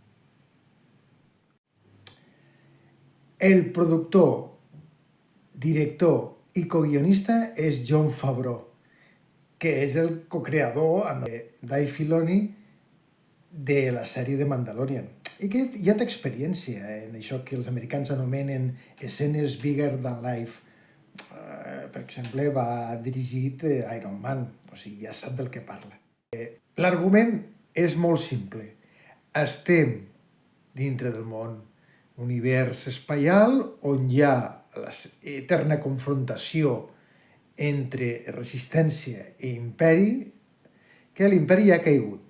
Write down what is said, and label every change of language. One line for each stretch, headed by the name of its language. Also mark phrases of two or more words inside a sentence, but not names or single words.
Catalan: El productor, director i co-guionista és Jon Favreau, que és el co-creador amb Dave Filoni de la sèrie de Mandalorian, i que ja té experiència en això que els americans anomenen escenes
English: bigger than life.
Catalan: Per exemple, va dirigit
English: Iron Man,
Catalan: o sigui, ja sap del que parla. L'argument és molt simple. Estem dintre del món univers espaial on hi ha l'eterna confrontació entre resistència i imperi, que l'imperi ja ha caigut.